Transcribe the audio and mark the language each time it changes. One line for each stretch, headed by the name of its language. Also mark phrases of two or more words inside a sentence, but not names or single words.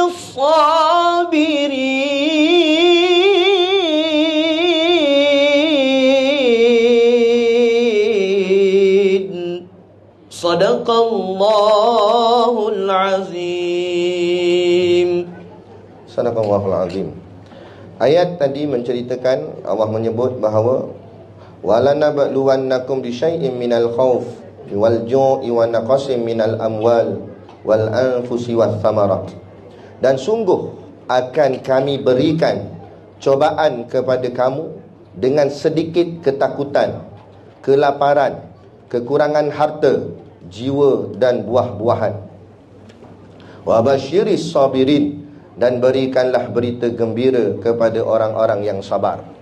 Arabic: الصابرين صدق الله العظيم. صدق الله العظيم.
Malay: Ayat tadi menceritakan, Allah menyebut bahawa
Arabic: ولنبلونكم بشيء من الخوف والجوع ونقص من الأموال والأنفس والثمرات.
Malay: Dan sungguh akan kami berikan cobaan kepada kamu dengan sedikit ketakutan, kelaparan, kekurangan harta, jiwa dan buah-buahan.
Arabic: وبشر الصابرين,
Malay: dan berikanlah berita gembira kepada orang-orang yang sabar.